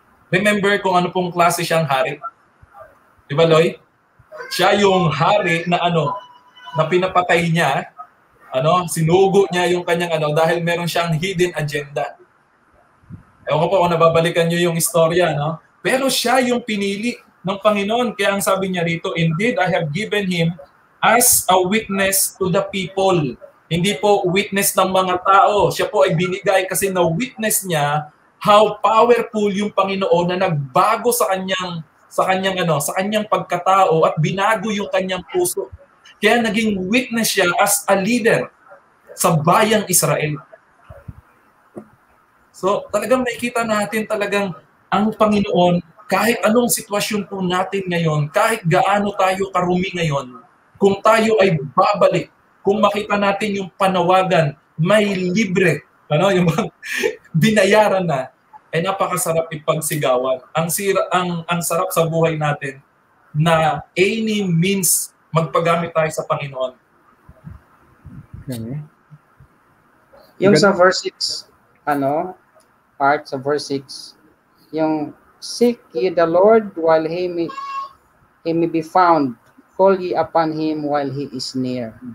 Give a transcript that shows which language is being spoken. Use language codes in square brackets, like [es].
[tl] Remember kung ano pong klase siyang hari? Di ba, Loy? Siya yung hari na na pinapatay niya, sinugo niya yung kanyang dahil meron siyang hidden agenda. Ewan ko po kung nababalikan nyo yung istorya, no? Pero siya yung pinili ng Panginoon. Kaya ang sabi niya rito, [en] indeed, I have given him as a witness to the people. [tl] Hindi po witness ng mga tao. Siya po ay binigay kasi na-witness niya [en] how powerful [tl] yung Panginoon na nagbago sa kanyang pagkatao at binago yung kanyang puso. Kaya naging witness siya [en] as a leader [tl] sa bayang Israel. So talagang nakikita natin talagang ang Panginoon, kahit anong sitwasyon po natin ngayon, kahit gaano tayo karumi ngayon, kung tayo ay babalik, kung makita natin yung panawagan, may libre, yung binayaran na, ay napakasarap ipagsigawan. Ang sarap sa buhay natin na any means magpagamit tayo sa Panginoon. Okay. Yung sa verse 6, part sa verse 6, yung [en] seek ye the Lord while he may be found, call ye upon him while he is near.